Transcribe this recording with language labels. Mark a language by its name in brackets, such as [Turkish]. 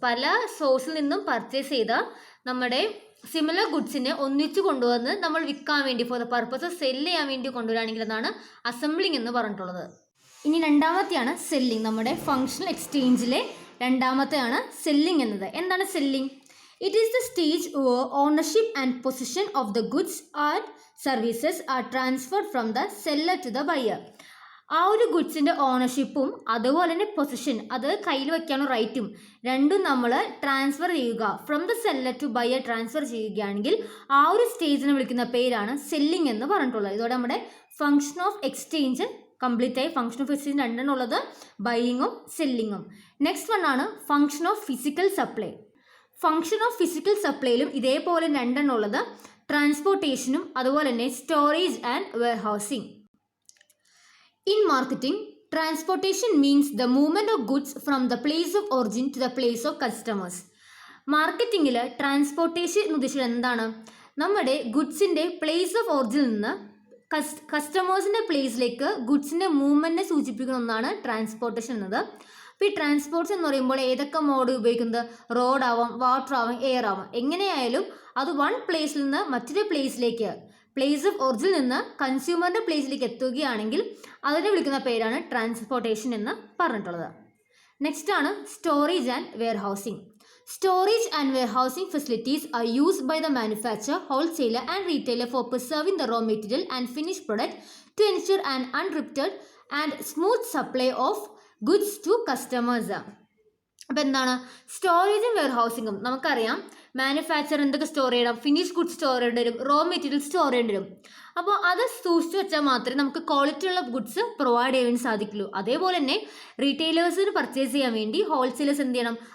[Malayalam] പല സോഴ്സിൽ നിന്നും പർച്ചേസ് ചെയ്ത നമ്മുടെ സിമിലർ ഗുഡ്സിനെ ഒന്നിച്ച് കൊണ്ടുവന്ന് നമ്മൾ വിൽക്കാൻ വേണ്ടി, for the purpose of cell ചെയ്യാൻ വേണ്ടി കൊണ്ടുവരികയാണെങ്കിൽ അതാണ് അസംബ്ലിങ് എന്ന് പറഞ്ഞിട്ടുള്ളത്. ഇനി രണ്ടാമത്തെയാണ് സെല്ലിംഗ്. നമ്മുടെ ഫങ്ഷണൽ എക്സ്ചേഞ്ചിലെ രണ്ടാമത്തെയാണ് സെല്ലിംഗ് എന്നത്. എന്താണ് selling? [English] It is the stage where ownership and possession of the goods and services are transferred from the seller to the buyer. [Malayalam] ആ ഒരു ഗുഡ്സിൻ്റെ ഓണർഷിപ്പും അതുപോലെ തന്നെ പൊസിഷൻ, അത് കയ്യിൽ വയ്ക്കാനുള്ള റൈറ്റും രണ്ടും നമ്മൾ ട്രാൻസ്ഫർ ചെയ്യുക, [English] from the seller to buyer [Malayalam] transfer ചെയ്യുകയാണെങ്കിൽ ആ ഒരു സ്റ്റേജിനെ വിളിക്കുന്ന പേരാണ് സെല്ലിംഗ് എന്ന് പറഞ്ഞിട്ടുള്ളത്. ഇതോടെ നമ്മുടെ ഫങ്ഷൻ ഓഫ് എക്സ്ചേഞ്ച് കംപ്ലീറ്റ് ആയി. ഫങ്ഷൻ ഓഫ് എക്സ്ചേഞ്ച് രണ്ടെണ്ണം ഉള്ളത്, ബൈയിങ്ങും സെല്ലിങ്ങും. നെക്സ്റ്റ് വൺ ആണ് function of physical supply. Function of physical സപ്ലൈയിലും ഇതേപോലെ രണ്ടെണ്ണം ഉള്ളത്, ട്രാൻസ്പോർട്ടേഷനും അതുപോലെ തന്നെ storage and warehousing. [English] In marketing, transportation means the movement of goods from the place of origin to the place of customers. [Malayalam] മാർക്കറ്റിങ്ങിൽ transportation എന്ന് ഉദ്ദേശിച്ചത് എന്താണ്? നമ്മുടെ ഗുഡ്സിൻ്റെ പ്ലേസ് ഓഫ് ഒറിജിനിൽ നിന്ന് കസ്റ്റമേഴ്സിൻ്റെ പ്ലേസിലേക്ക് ഗുഡ്സിൻ്റെ മൂവ്മെൻറ്റിനെ സൂചിപ്പിക്കുന്ന ഒന്നാണ് ട്രാൻസ്പോർട്ടേഷൻ എന്നത്. അപ്പോൾ ഈ ട്രാൻസ്പോർട്ടേഷൻ എന്ന് പറയുമ്പോൾ ഏതൊക്കെ മോഡ് ഉപയോഗിക്കുന്നത്? റോഡ് ആവാം, വാട്ടർ ആവാം, എയർ ആവാം. എങ്ങനെയായാലും അത് വൺ പ്ലേസിൽ നിന്ന് മറ്റൊരു പ്ലേസിലേക്ക്, പ്ലേസ് ഓഫ് ഒറിജിനിൽ നിന്ന് കൺസ്യൂമറിൻ്റെ പ്ലേസിലേക്ക് എത്തുകയാണെങ്കിൽ അതിനെ വിളിക്കുന്ന പേരാണ് ട്രാൻസ്പോർട്ടേഷൻ എന്ന് പറഞ്ഞിട്ടുള്ളത്. [English] Next ആണ് storage and warehousing. Storage and warehousing facilities are used by the manufacturer, wholesaler and retailer for preserving the raw material and finished product to ensure an uninterrupted and smooth supply of goods to customers. [Malayalam] അപ്പോൾ എന്താണ് സ്റ്റോറേജും വെയർഹൗസിങ്ങും? നമുക്കറിയാം manufacture എന്തൊക്കെ store ചെയ്യണം? Finish good store ചെയ്യേണ്ടി വരും, raw material store ചെയ്യേണ്ടി വരും. അപ്പോൾ അത് സൂക്ഷിച്ച് വെച്ചാൽ മാത്രമേ നമുക്ക് ക്വാളിറ്റി ഉള്ള ഗുഡ്സ് പ്രൊവൈഡ് ചെയ്യാൻ സാധിക്കുള്ളൂ. അതേപോലെ തന്നെ റീറ്റെയിലേഴ്സിന് പർച്ചേസ് ചെയ്യാൻ വേണ്ടി ഹോൾസെയിലേഴ്സ് എന്ത് ചെയ്യണം?